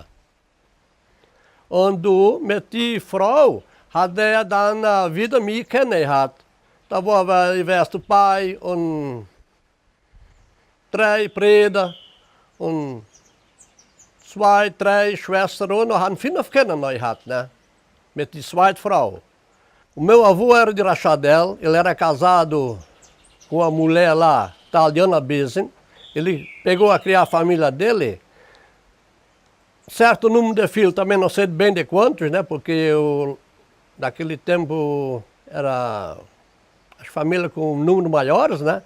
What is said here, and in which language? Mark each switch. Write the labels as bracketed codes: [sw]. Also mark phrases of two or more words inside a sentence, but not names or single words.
[de] Und du, mit die Frau, hat dann wieder mich kennengelernt. Da war ich dabei und 3 Brüder und 2, 3 Schwestern und haben 5 Kinder gehabt, ne? Mit der zweiten Frau. [pt] O meu avô era de Rachadel, ele era casado com uma mulher lá, Taliana Besen. Ele pegou a criar a família dele. Certo número de filhos, também não sei bem de quantos, né? Porque naquele tempo era as famílias com números maiores, né?